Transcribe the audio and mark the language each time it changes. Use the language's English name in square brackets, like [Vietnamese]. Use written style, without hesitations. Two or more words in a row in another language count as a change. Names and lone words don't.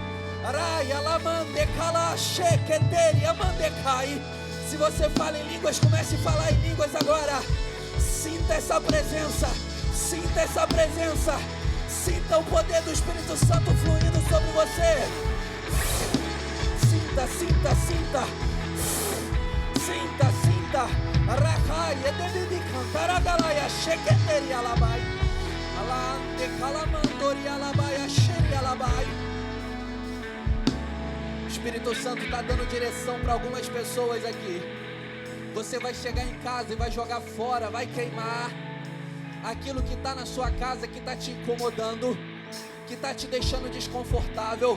[Portuguese] Se você fala em línguas, comece a falar em línguas agora. Sinta essa presença, sinta essa presença. Sinta o poder do Espírito Santo fluindo sobre você. Sinta, sinta, sinta. Sinta, sinta. Rakai, ededi cantaragalaia, sheketeria labai. Alande calamandoria labai, sheria labai. O Espírito Santo está dando direção para algumas pessoas aqui. Você vai chegar em casa e vai jogar fora, vai queimar aquilo que está na sua casa, que está te incomodando, que está te deixando desconfortável.